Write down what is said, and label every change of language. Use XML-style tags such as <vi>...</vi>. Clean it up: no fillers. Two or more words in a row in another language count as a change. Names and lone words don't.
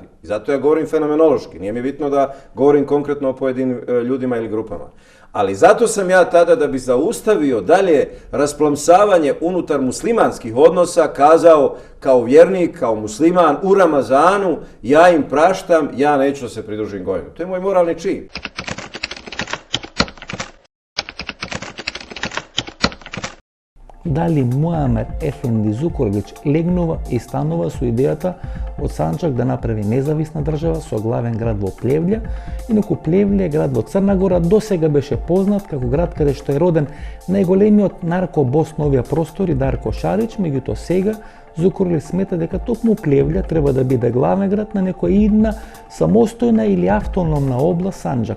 <bs>I zato ja govorim fenomenološki, nije mi bitno da govorim konkretno o pojedinim ljudima ili grupama. Ali zato sam ja tada, da bi zaustavio dalje rasplamsavanje unutar muslimanskih odnosa, kazao kao vjernik, kao musliman u Ramazanu, ja im praštam, ja neću da se pridružim gojenju. To je moj moralni čin.</bs> <mk>Дали Муамер Ефенди Зукорлич легнува и станува со идејата од Санчак да направи независна држава со главен град во Плевља, инаку Плевља е град во Црна Гора, досега беше познат како град каде што е роден најголемиот наркобос на овие простори Дарко Шарич, меѓутоа сега Зукорлич смета дека токму Плевља треба да биде главен град на некоја идна самостојна или автономна област Санџак.</mk>